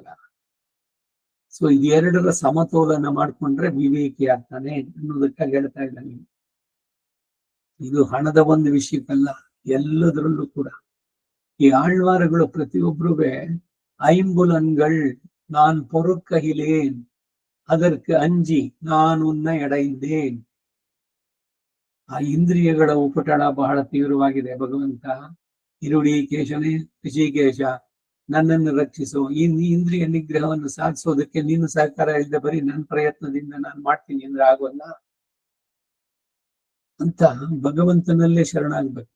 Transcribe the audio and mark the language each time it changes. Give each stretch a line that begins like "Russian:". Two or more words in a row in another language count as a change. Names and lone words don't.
Kannada: ಸೊ ಇದೆರಡರ ಸಮತೋಲನ ಮಾಡ್ಕೊಂಡ್ರೆ ವಿವೇಕಿ ಆಗ್ತಾನೆ ಅನ್ನೋದಕ್ಕಾಗಿ ಹೇಳ್ತಾ ಇದ್ದಾನೆ. ಇದು ಹಣದ ಒಂದು ವಿಷಯಕ್ಕಲ್ಲ, ಎಲ್ಲದರಲ್ಲೂ ಕೂಡ. ಈ ಆಳ್ವಾರಗಳು ಪ್ರತಿಯೊಬ್ಬರೂ ಐಂಬುಲನ್ಗಳು
Tamil: நான் பொறுக்ககிலேன் அதற்கு அஞ்சி நான் உன்னை அடைந்தேன்.
Kannada: ಆ ಇಂದ್ರಿಯಗಳ ಉಪಟಳ ಬಹಳ ತೀವ್ರವಾಗಿದೆ. ಭಗವಂತ ಇರುಡಿ ಕೇಶನೇ ಋಷಿಕೇಶ, ನನ್ನನ್ನು ರಕ್ಷಿಸು. ಈ ಇಂದ್ರಿಯ ನಿಗ್ರಹವನ್ನು ಸಾಧಿಸೋದಕ್ಕೆ ನೀನು ಸಹಕಾರ ಇಲ್ಲದೆ ಬರೀ ನನ್ನ ಪ್ರಯತ್ನದಿಂದ ನಾನು ಮಾಡ್ತೀನಿ ಅಂದ್ರೆ ಆಗೋಲ್ಲ ಅಂತ ಭಗವಂತನಲ್ಲೇ ಶರಣಾಗ್ಬೇಕು.